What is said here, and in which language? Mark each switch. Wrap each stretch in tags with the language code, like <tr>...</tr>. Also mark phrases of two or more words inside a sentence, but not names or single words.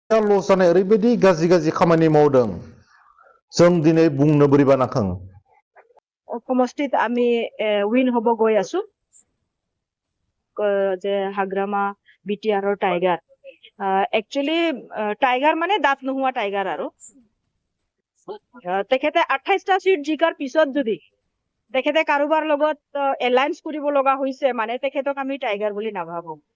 <brx>लस जानाय ओरैबायदि गाज्रि गाज्रि खामानि मावदों जों दिनै बुंनो बोरैबा नाखां</brx> <as>সমষ্টিত আমি উইন হব গৈ আছো যে হাগ্ৰামা বিটিআৰৰ টাইগাৰ একচুয়ালি টাইগাৰ মানে দাঁত নোহোৱা টাইগাৰ আৰু তেখেতে 28টা সিট জিকাৰ পিছত যদি তেখেতে কাৰোবাৰ লগত এলায়েন্স কৰিব লগা হৈছে মানে তেখেতক আমি টাইগাৰ বুলি নাভাবো</as>